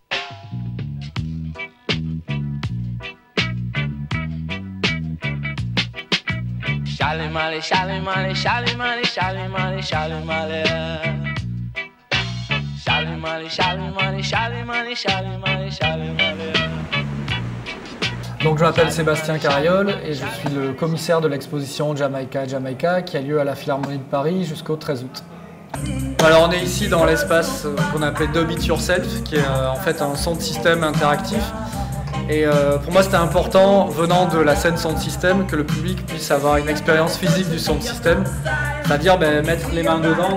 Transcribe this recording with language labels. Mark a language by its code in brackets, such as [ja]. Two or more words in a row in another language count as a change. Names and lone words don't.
[fr] Charlie Molly, Charlie Molly, Charlie Molly, Charlie Molly, Charlie Molly. Charlie Molly, Charlie Molly, Charlie Molly, Charlie Molly, Charlie Molly. Donc je m'appelle Sébastien Carriol et je suis le commissaire de l'exposition Jamaica Jamaica qui a lieu à la Philharmonie de Paris jusqu'au 13 août. Alors on est ici dans l'espace qu'on appelait Dub It Yourself, qui est en fait un [en] sound system [fr] interactif. Et pour moi c'était important, venant de la scène [en] sound system, [fr] que le public puisse avoir une expérience physique du [en] sound system, [fr] c'est-à-dire mettre les mains dedans.